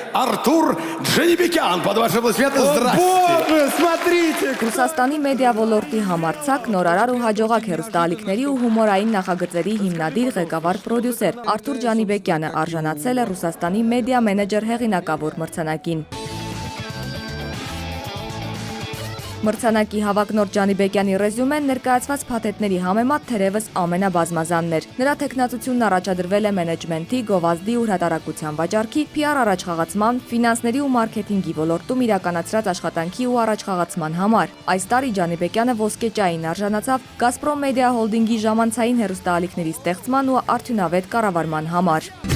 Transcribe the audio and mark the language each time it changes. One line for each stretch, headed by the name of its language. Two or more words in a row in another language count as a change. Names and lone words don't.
Russian: Артур Джанибекян. Под ваши аплодисменты, здрасте. Боже, смотрите!
Armenian: Ռուսաստանի մեդիա ոլորտի համարձակ, նորարար ու հաջողակ հեռուստաալիքների ու հումորային նախագծերի հիմնադիր ղեկավար պրոդյուսեր Արթուր Ջանիբեկյանը արժանացել է Ռուսաստանի մեդիա մենեջեր հեղինակավոր մրցանակին։ Մրցանակի հավակնորդ Ջանիբեկյանի ռեզյումեն ներկայացված փաթեթների համեմատ թերևս ամենաբազմազանն էր։ Նրա թեկնածությունն առաջադրվել է մենեջմենթի, գովազդի ու հրատարակության վաճառքի, PR առաջխաղացման, ֆինանսների ու մարքեթինգի ոլորտում իրականացրած աշխատանքի ու առաջխաղացման համար։ Այս տարի Ջանիբեկյանը ոսկե ճային արժանացավ Գազպրոմ Մեդիա Հոլդինգի ժամանցային հեռուստաալիքների ստեղծման ու արդյունավետ կառավարման համար։